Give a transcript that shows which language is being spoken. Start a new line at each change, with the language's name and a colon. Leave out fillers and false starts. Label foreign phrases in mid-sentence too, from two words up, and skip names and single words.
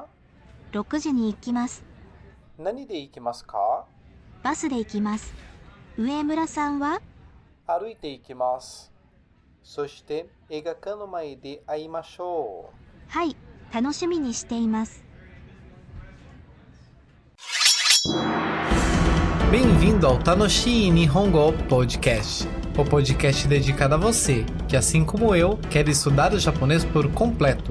Japanese: 6 時に行きます。何で行きますか？バスで行きます。上村さんは？歩いて行きます。そして映画館の前で会いましょう。はい、楽しみにしています。
Portuguese: Bem-vindo ao Tanoshi Nihongo Podcast, o podcast dedicado a você, que assim como eu, quer estudar o japonês por completo.